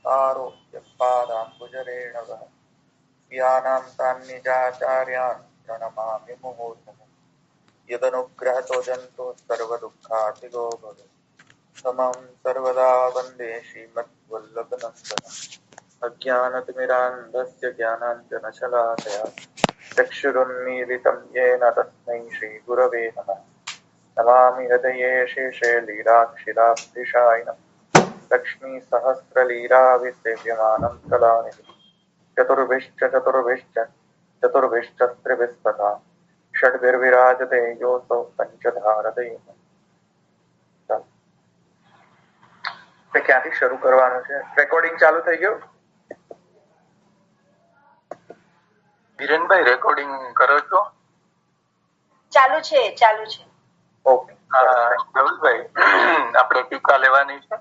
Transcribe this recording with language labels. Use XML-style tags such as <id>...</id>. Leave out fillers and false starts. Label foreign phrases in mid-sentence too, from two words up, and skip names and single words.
<sa>आरोग्य पादाम्बुजरेणवः यानां तान्निजाचार्यान् प्रणमामि मुहुर्मुहुः यदनुग्रहतो जन्तो सर्वदुःखातिगो भवेत् समं सर्वदा वन्दे श्रीमद्वल्लभनन्दनम् अज्ञानतिमिरान्धस्य ज्ञानाञ्जनशलाकया चक्षुरुन्मीलितं येन तस्मै श्रीगुरवे नमः नमामि हृदये शेषे लीलाक्षिराब्धिशायिनम् लक्ष्मीसहस्रलीलाविसेव्यमानं कलानिधिम् चतुर्भिश्च षड्भिर्विराजते योऽसौ पंचधारदैव</sa> <gu>ક્યાંથી શરૂ કરવાનું છે? રેકોર્ડિંગ ચાલુ થઈ ગયું? વિરેનભાઈ રેકોર્ડિંગ કરો છો? ચાલુ છે. ઓકે. રવિભાઈ આપણે ટીકા લેવાની છે.</gu>